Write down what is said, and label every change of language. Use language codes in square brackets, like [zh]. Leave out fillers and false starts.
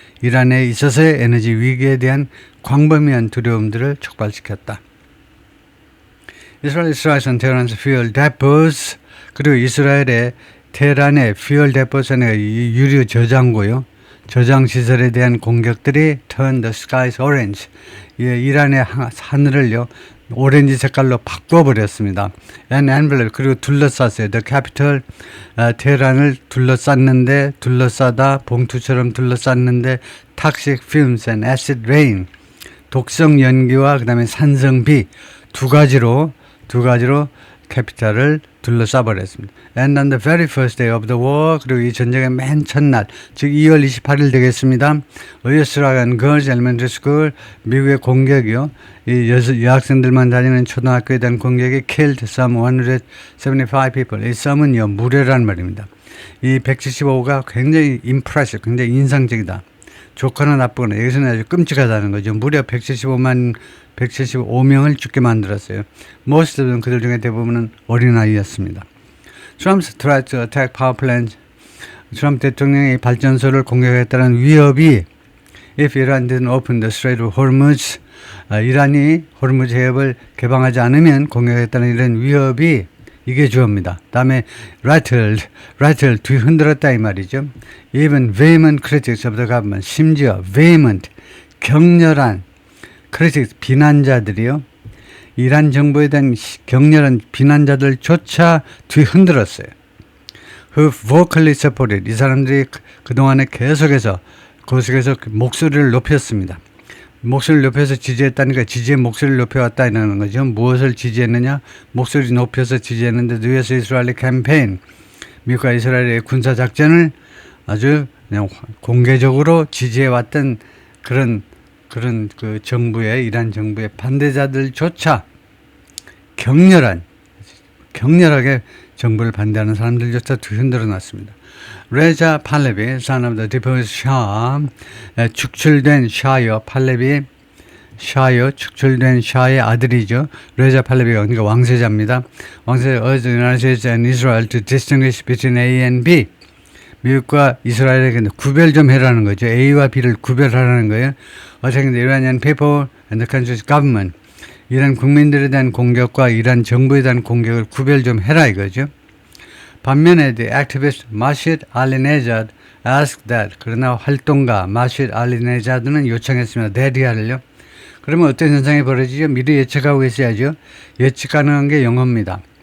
[ko] 이란에 있어서의 에너지 위기에 대한 광범위한 두려움들을 촉발시켰다. [en] Israel strikes on Tehran's fuel depots. [ko] 그리고 이스라엘의 테헤란의 fuel depo트의 유류 저장고요. 저장 시설에 대한 공격들이 [en] turn the skies orange. [ko] 예, 이란의 하늘을요 오렌지 색깔로 바꿔버렸습니다. [en] And envelope [ko] 그리고 둘러쌌어요. [en] The capital [ko] 테헤란을 둘러싸다 봉투처럼 둘러쌌는데 [en] toxic fumes and acid rain [ko] 독성 연기와 그다음에 산성비 두 가지로 캐피탈을 둘러싸버렸습니다. [en] And on the very first day of the war [ko] 그리고 이 전쟁의 맨 첫날 즉 2월 28일 되겠습니다. [en] Australian Girls Elementary School [ko] 미국의 공격이요. 이 여학생들만 다니는 초등학교에 대한 공격이 [en] killed some 175 people. [ko] 이 some은요 무례란 말입니다. 이 175가 굉장히 impressive, 굉장히 인상적이다. 좋거나 나쁘거나 여기서는 아주 끔찍하다는 거죠. 무려 175명을 죽게 만들었어요. [en] Most of them [ko] 그들 중에 대부분은 어린아이였습니다. [en] Trump's threat to attack power plants [ko] 트럼프 대통령이 발전소를 공격했다는 위협이 [en] If Iran didn't open the Strait of Hormuz [ko] 이란이 호르무즈 해협을 개방하지 않으면 공격했다는 이런 위협이 이게 주어입니다. 다음에 rattled 뒤흔들었다 이 말이죠. [en] Even vehement critics of the government [ko] 심지어 [en] vehement [ko] 격렬한 [en] critics [ko] 비난자들이요. 이란 정부에 대한 격렬한 비난자들조차 뒤흔들었어요. [en] Who vocally supported [ko] 이 사람들이 그동안에 계속해서 목소리를 높였습니다. 목소리를 높여서 지지했다니까 지지의 목소리를 높여왔다 이라는 거죠. 무엇을 지지했느냐? 목소리 높여서 지지했는데 US 이스라엘 캠페인 미국과 이스라엘의 군사작전을 아주 그냥 공개적으로 지지해왔던 그런 그 이란 정부의 반대자들조차 격렬하게 정부를 반대하는 사람들조차 뒤흔들어 놨습니다. 레자 팔레비, [en] son of the deposed Shah, [ko] 축출된 샤요, 팔레비, 샤요, 축출된 샤의 아들이죠. 레자 팔레비가 그러니까 왕세자입니다. [en] 왕세자 urged the United States and Israel to distinguish between A and B. [ko] 미국과 이스라엘에게 구별 좀 해라는 거죠. A와 B를 구별하라는 거예요. [en] Attacking the Iranian people and the country's government. [ko] 이란 국민들에 대한 공격과 이란 정부에 대한 공격을 구별 좀 해라 이거죠. 반면에 [en] the activist [ko] 마시드 알리네자드 [en] asked that [ko] 그러나 활동가 마시드 알리네자드는 요청했습니다. 대리하를요. 그러면 어떤 현상이 벌어지죠? 미리 예측하고 있어야죠. 예측 가능한 게 영어입니다.